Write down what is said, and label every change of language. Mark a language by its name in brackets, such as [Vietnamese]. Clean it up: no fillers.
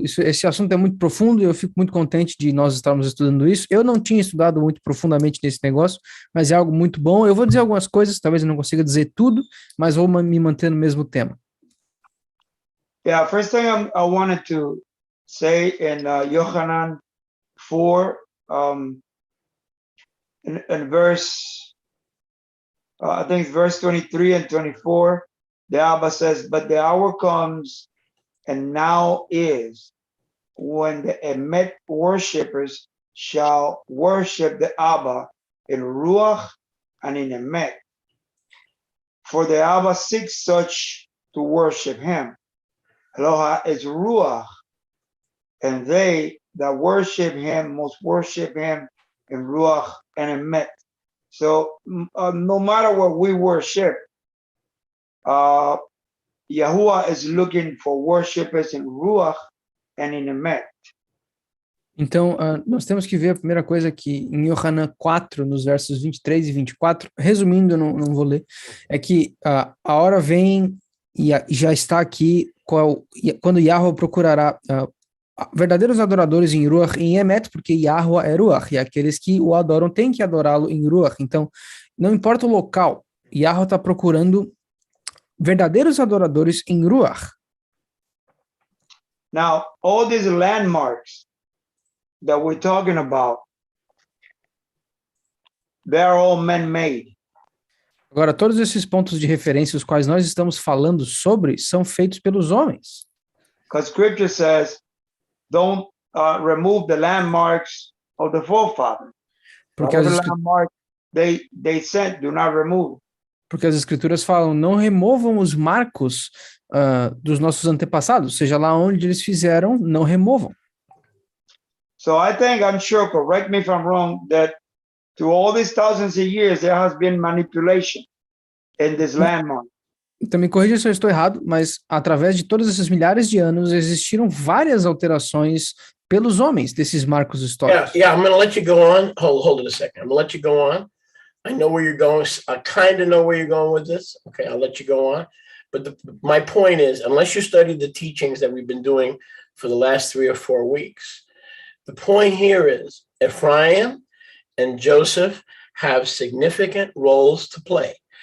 [Portuguese] Esse assunto é muito profundo e eu fico muito contente de nós estarmos estudando isso. Eu não tinha estudado muito profundamente nesse negócio, mas é algo muito bom. Eu vou dizer algumas coisas, talvez eu não consiga dizer tudo, mas vou me manter no mesmo tema. [English] Yeah, first thing I wanted to say in Yohanan 4, in verse I think it's verse 23 and 24, the Abba says, but the hour comes and now is when the Emet worshippers shall worship the Abba in Ruach and in Emet. For the Abba seeks such to worship him. Eloha is Ruach, and they that worship him must worship him in Ruach and Emet. So no matter what we worship, Yahuwah is looking for worshipers in Ruach and in Emet. [Portuguese] Então, nós temos que ver a primeira coisa que em Yohanan 4, nos versos 23 e 24, resumindo, não vou ler, é que a hora vem e já está aqui quando Yahweh procurará verdadeiros adoradores em Ruach e em Emet, porque Yahweh é Ruach, e aqueles que o adoram têm que adorá-lo em Ruach. Então, não importa o local, Yahweh está procurando verdadeiros adoradores em Ruach. [English] Now, all these landmarks that we're talking about, they're all man-made. [Portuguese] Agora, todos esses pontos de referência, os quais nós estamos falando sobre, são feitos pelos homens. [English] Because Scripture says, don't remove the landmarks of the forefathers. [Portuguese] Porque [English] All the landmarks they sent, do not remove. [Portuguese] Porque as escrituras falam, não removam os marcos dos nossos antepassados, seja lá onde eles fizeram, não removam. [English] So I think, I'm sure, correct me if I'm wrong, that through all these thousands of years, there has been manipulation in this landmark. [Portuguese] Então me corrija se eu estou errado, mas através de todos esses milhares de anos, existiram várias alterações pelos homens desses marcos históricos. [English] Yeah, I'm going to let you go on. Hold it a second. I'm going to let you go on. I know where you're going. I kind of know where you're going with this. Okay, I'll let you go on. But my point is, unless you study the teachings that we've been doing for the last 3 or 4 weeks, the point here is Ephraim and Joseph have significant roles to play.